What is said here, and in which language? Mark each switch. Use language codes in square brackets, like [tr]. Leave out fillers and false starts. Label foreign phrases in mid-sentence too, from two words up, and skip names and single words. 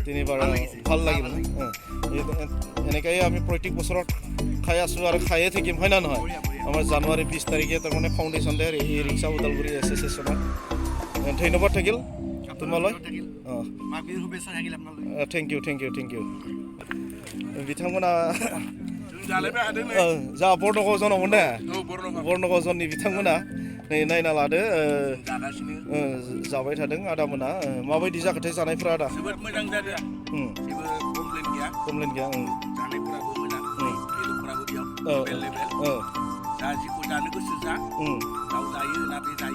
[as] তিনিবাৰ ভাল লাগিল এনেকৈ আমি প্ৰত্যেক বছৰত খাই আছোঁ আৰু খায়ে থাকিম হয় না নহয় আমাৰ জানুৱাৰী 20 তাৰিখে তাৰমানে [en] foundation day [as] ই ৰিক্সা ওদালগুৰি এছ'চিয়েশ্যনৰ ধন্যবাদ থাকিল তোমালৈ [en] thank you [brx] बिथांमोना जा बर्नगावजनावमोन ने बर्नगावजननि बिथांमोना नै नायना लादो जाबाय थादों आदामोना माबायदि जाखोथाय जानायफ्रा आदा जोबोद मोजां जादों जेबो कमप्लेन गैया जानायफोराबो मोजां बेदरफोराबो बेयाव एभेलेबेल जा जिखौ जानो गोसो जा दाउ जायो ना बे जायो